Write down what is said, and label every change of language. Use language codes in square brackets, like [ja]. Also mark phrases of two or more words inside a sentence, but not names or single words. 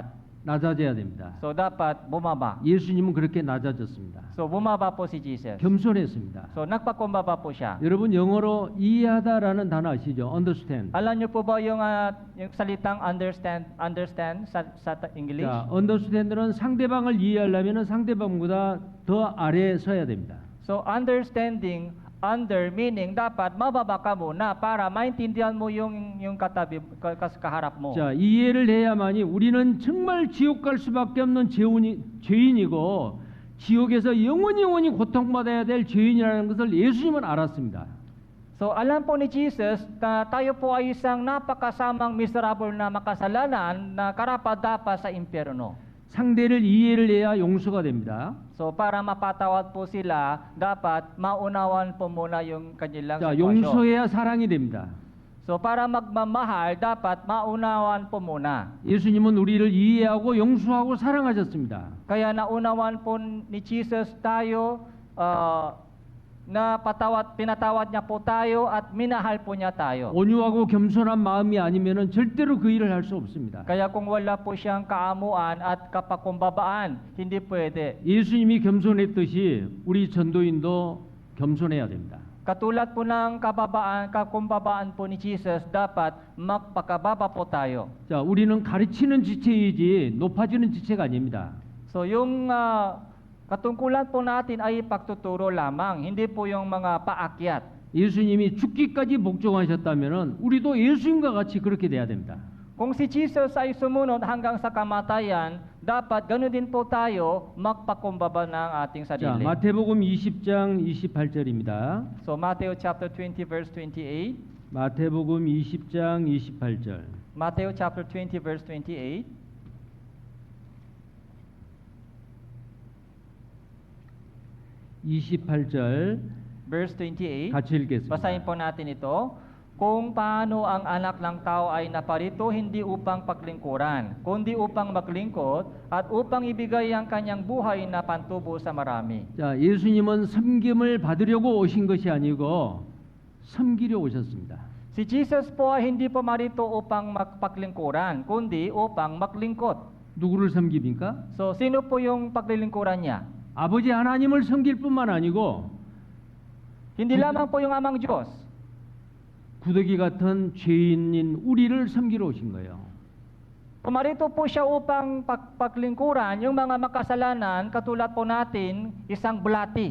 [ko] 낮아져야 됩니다. [tl] So dapat bumaba. [ko] 예수님은 그렇게 낮아졌습니다. [tl] So bumaba po si Jesus. [ko] 겸손했습니다. [tl] So nagpakumbaba po siya. [ko] 여러분 영어로 이해하다라는 단어 아시죠? understand. [tl] Alam niyo po ba yung salitang understand sa English? [ko] 자, understand는 상대방을 이해하려면 상대방보다 더 아래에 서야 됩니다. [tl] So [en] understanding, under meaning [tl] dapat mababa ka muna para maintindihan mo yung katabi kaharap mo. [ko] 자, 이해를 해야만이 우리는 정말 지옥 갈 수밖에 없는 죄인이고 지옥에서 영원히 고통받아야 될 죄인이라는 것을 예수님은 알았습니다. [tl] So alam po ni Jesus na tayo po ay isang napakasamang miserable na makasalanan na karapat-dapat sa impyerno. [ko] 상대를 이해를 해야 용서가 됩니다. [tl] So para mapatawad po sila, dapat maunawan po muna yung kanilang [ko] 자, [tl] sitwasyon. [ko] 용서해야 사랑이 됩니다. [tl] So para magmamahal, dapat maunawan po muna. [ko] 예수님은 우리를 이해하고 용서하고 사랑하셨습니다. [tl] Kaya naunawan po ni Jesus tayo, na pinatawad niya po tayo at minahal po niya tayo. [ko] 온유하고 겸손한 마음이 아니면은 절대로 그 일을 할 수 없습니다. [tl] Kaya kung wala po siyang kaamuan at kapakumbabaan, hindi pwede. [ko] 예수님이 겸손했듯이 우리 전도인도 겸손해야 됩니다. [tl] Katulad po ng kakumbabaan po ni Jesus, dapat magpakababa po tayo. [ko] 자, 우리는 가르치는 지체이지 높아지는 지체가 아닙니다. [tl] So yung katungkulan po natin ay pagtuturo lamang, hindi po yung mga paakyat. [ko] 예수님이 죽기까지 복종하셨다면은 우리도 예수님과 같이 그렇게 돼야 됩니다. [tl] Kung si Jesus ay sumunod hanggang sa kamatayan, dapat ganoon din po tayo magpakumbaba ng ating [ko] 자, [tl] sarili. [ko] 마태복음 20장 28절입니다. [en] So Matthew chapter 20 verse 28. [ko] 마태복음 20장 28절. [en] Matthew chapter 20 verse 28. [ko] 28절 [en] Verse 28. [ko] 같이 읽겠습니다. [tl] Basahin po natin ito. Kung paano ang anak ng tao ay naparito hindi upang paglingkuran, kundi upang maglingkod at upang ibigay ang kanyang buhay na pantubo sa marami. [ko] 자, 예수님은 섬김을 받으려고 오신 것이 아니고 섬기려 오셨습니다. [tl] Si Jesus po ay hindi po marito upang magpaglingkuran, kundi upang maglingkod. [ko] 누구를 섬깁니까? [tl] So, sino po yung paglilingkuran niya? [ko] 아버지 하나님을 섬길 뿐만 아니고 [tl] Hindi lamang po yung amang Diyos. [ko] 구더기 같은 죄인인 우리를 섬기러 오신 거예요. [tl] Pumarito po siya upang paglingkuran yung mga makasalanan katulad po natin, isang bulati.